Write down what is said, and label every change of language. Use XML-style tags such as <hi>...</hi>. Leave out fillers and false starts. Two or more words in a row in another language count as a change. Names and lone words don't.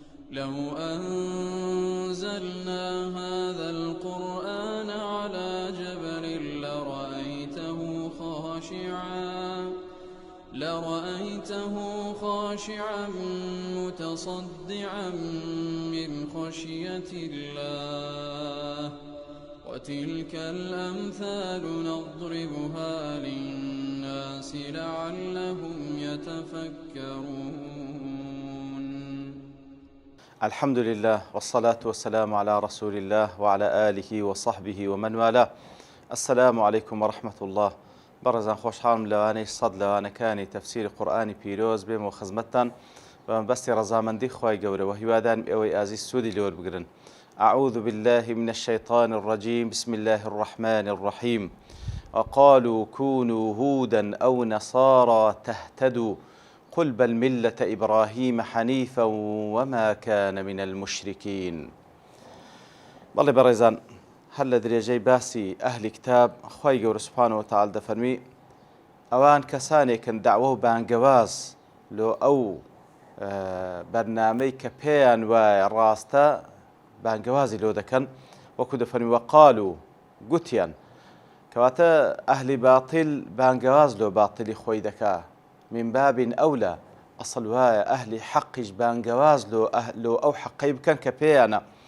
<ar>لو أنزلنا هذا القرآن على جبل لرأيته خاشعا متصدعا من خشية الله وتلك الأمثال نضربها للناس لعلهم يتفكرون. الحمد لله والصلاة والسلام على رسول الله وعلى آله وصحبه ومن والاه. السلام عليكم ورحمة الله.</ar> <ckb>بەڕێزان خۆشحاڵم لەوانەی سەد لەوانەکانی تەفسیری قورئانی پیرۆز بێمەوە خزمەتتان بە مەبەستی ڕەزامەندی خوای گەورەوە هیوادارم ئێوەی ئازیز سوودی لێوەربگرن.</ckb> <ar>أعوذ بالله من الشيطان الرجيم بسم الله الرحمن الرحيم وقالوا كونوا هودا أو نصارى تهتدوا قل بل ملة إبراهيم حنيفا وما كان من المشركين.</ar> <ckb>بەڵێ بەڕێزان هەر لە درێژەی باسی ئەهلی کتاب خوای گەورە</ckb> <ar>سوبحانەهو وتەعالا</ar> <ckb>دەفەرمی ئەوان کەسانێکن داوا و بانگەواز لۆ ئەو بەرنامەی کە پێیان وایە ڕاستە بانگەوازی لۆ دەکەن، وەکو دەفەرمی وەقال و گوتیان، کەواتە ئەهلی باتیل بانگەواز لۆ باتیلی خۆی دەکا، من بابین ئەولە ئەسڵ وایە ئەهلی حەقیش بانگەواز لۆ ئەو حەقەی بکەن کە پێیانە.</ckb>